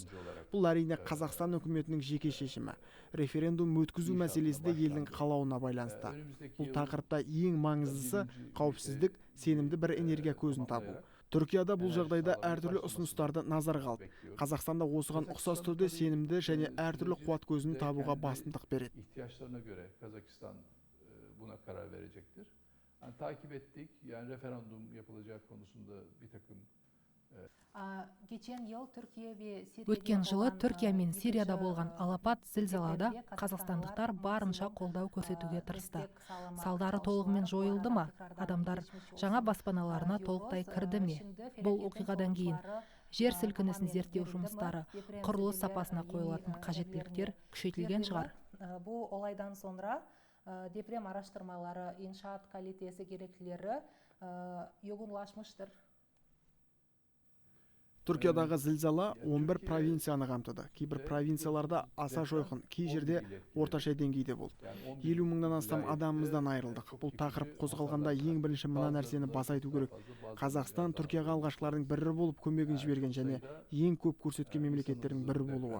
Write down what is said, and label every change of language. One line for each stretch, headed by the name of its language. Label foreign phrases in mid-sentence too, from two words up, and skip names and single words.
Kazakh: Бұл әрине Қазақстан үкіметінің жеке шешімі. Референдум өткізу мәселесі де елдің қалауына байланысты. Бұл тақырыпта ең маңыздысы қауіпсіздік, сенімді бір энергия көзін табу. Түркияда бұл жағдайда әртүрлі ұсыныстарды назарға алып, Қазақстanda осыған ұқсас түрде сенімді және әртүрлі қуат көзін табуға басымдық береді.
Turkish: İhtiyaçlarına göre Kazakistan buna karar verecektir. Yani takip ettik. Yani referandum yapılacağı konusunda bir takım
Kazakh: Өткен жылы Түркия мен Сирияда болған алапат зілзалада қазақстандықтар барынша қолдау көрсетуге тырысты. Салдары толығымен жойылды ма? Адамдар жаңа баспаналарына толықтай кірді ме? Бұл оқиғадан кейін жер сілкінісін зерттеу жұмыстары, құрылыс сапасына қойылатын қажеттіліктер күшейтілген шығар.
Turkish: Bu olaydan sonra депрем araştırmaları, inşaat kalitesi gereklileri yoğunlaşmıştır.
Kazakh: Түркиядағы зілзала 11 провинцияны қамтыды. Кейбір провинцияларда аса жойқын, кей жерде орташа деңгейде болды. 50 мыңнан астам адамымыздан айырылдық. Бұл тақырып қозғалғанда ең бірінші мына нәрсені баса айту керек. Қазақстан Түркияға алғашқылардың бірі болып көмегін жіберген және ең көп көрсеткен мемлекеттердің бірі болуы.